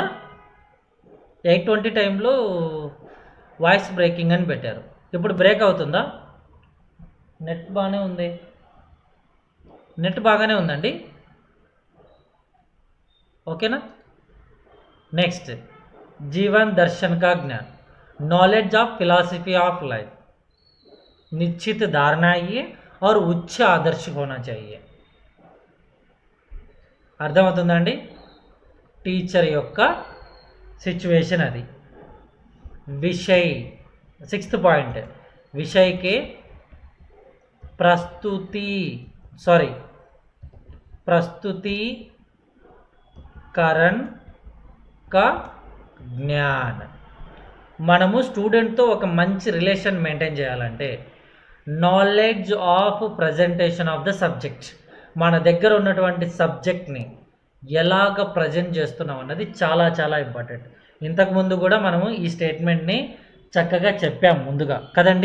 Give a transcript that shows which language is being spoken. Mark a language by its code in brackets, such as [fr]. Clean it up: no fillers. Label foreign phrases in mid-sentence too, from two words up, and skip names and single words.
[te] 8:20 టైంలో [en] voice breaking [te] అని పెట్టారు. ఇప్పుడు బ్రేక్ అవుతుందా? నెట్ బాగానే ఉంది. నెట్ బాగానే ఉందండి. ఓకేనా? నెక్స్ట్, [hi] जीवन दर्शन का ज्ञान, [en] knowledge of philosophy of life, [hi] निश्चित धारणा ये और उच्च आदर्श होना चाहिए. [te] అర్థమవుతుందండి? టీచర్ యొక్క సిచ్యువేషన్ అది. విషయ్ 6th పాయింట్, [hi] विषय के प्रस्तुतीकरण का జ్ఞాన్. [te] మనము స్టూడెంట్తో ఒక మంచి [en] relation maintain [te] చేయాలంటే [en] knowledge of presentation of the subject, [te] మన దగ్గర ఉన్నటువంటి సబ్జెక్ట్ని ఎలాగ ప్రజెంట్ చేస్తున్నాం అన్నది చాలా చాలా ఇంపార్టెంట్. ఇంతకుముందు కూడా మనము ఈ స్టేట్మెంట్ని చక్కగా చెప్పాం ముందుగా కదండి.